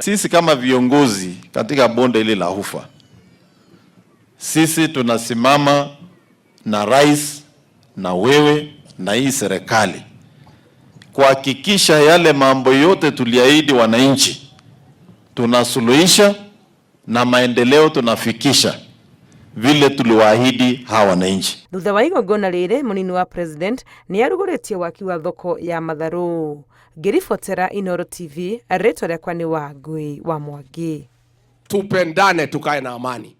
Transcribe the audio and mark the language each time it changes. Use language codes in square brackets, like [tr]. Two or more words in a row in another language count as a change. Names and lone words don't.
[sw] Sisi kama viongozi katika bonde hili la Ufa, sisi tunasimama na rais na wewe na hii serikali kuhakikisha yale mambo yote tuliahidi wananchi tunasuluhisha na maendeleo tunafikisha vile tuliwaahidi hawa wananchi. [ki] Thutha wa igongona rĩrĩ munini wa president ni arugũrĩtie waki wa thoko ya Matharu. Ngĩribotera Inooro TV, rĩtwa rĩakwa nĩ Wangui wa Mwangi. [sw] Tupendane, tukae na amani.